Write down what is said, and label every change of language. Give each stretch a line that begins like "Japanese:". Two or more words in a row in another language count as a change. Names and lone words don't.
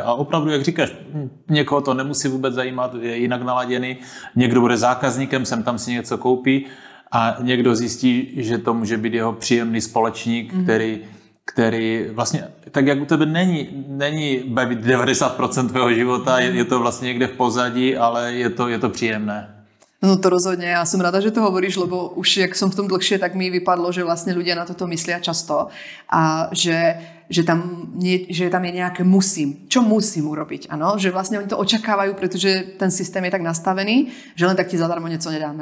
Czech: A opravdu, jak říkáš, někoho to nemusí vůbec zajímat, je jinak naladěný, někdo bude zákazníkem, sem tam si něco koupí a někdo zjistí, že to může být jeho příjemný společník, který vlastně, tak jak u tebe není bavit 90% tvého života, je to vlastně někde v pozadí, ale je to příjemné.
Slovak: No to rozhodne, ja som rada, že to hovoríš, lebo už jak som v tom dlhšie, tak mi vypadlo, že vlastne ľudia na toto myslia často a že tam je nejaké musím. Čo musím urobiť? Ano? Že vlastne oni to očakávajú, pretože ten systém je tak nastavený, že len tak ti zadarmo niečo nedáme.